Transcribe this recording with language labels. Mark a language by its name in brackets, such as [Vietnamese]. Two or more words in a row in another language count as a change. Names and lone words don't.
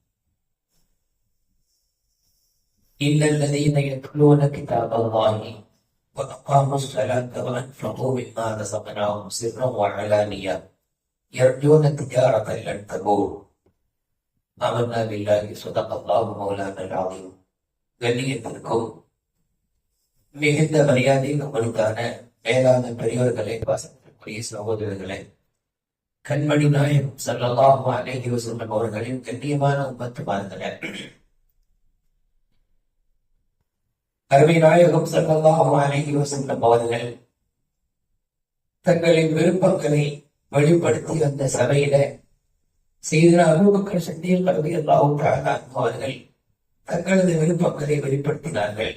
[Arabic] إلا الذين يتلون كتاب الله وأقاموا الصلاة وأنفقوا مما رزقناهم سرا وعلانية يرجون تجارة لن تبور آمنا بالله صدق الله مولانا العظيم. [Tamil] கண்ணியத்திற்கும் மிகுந்த மரியாதைக்கு உங்களுக்கான மேலான பெரியவர்களே, வாசனைக்குரிய சகோதரர்களே, கண்மணி நாயகம் [Arabic] صلى الله عليه وسلم [Tamil] அவர்களின் கண்ணியமான உம்மத்துமார்களே, அருமை நாயகம் [Arabic] صلى الله عليه وسلم [Tamil] அவர்கள் தங்களின் விருப்பங்களை வெளிப்படுத்தி வந்த சபையில சையதுனா அபூபக்கர் ஸித்தீக் [Arabic] رضي الله تعالى [Tamil] அவர்கள் தங்களது விருப்பங்களை வெளிப்படுத்தினார்கள்.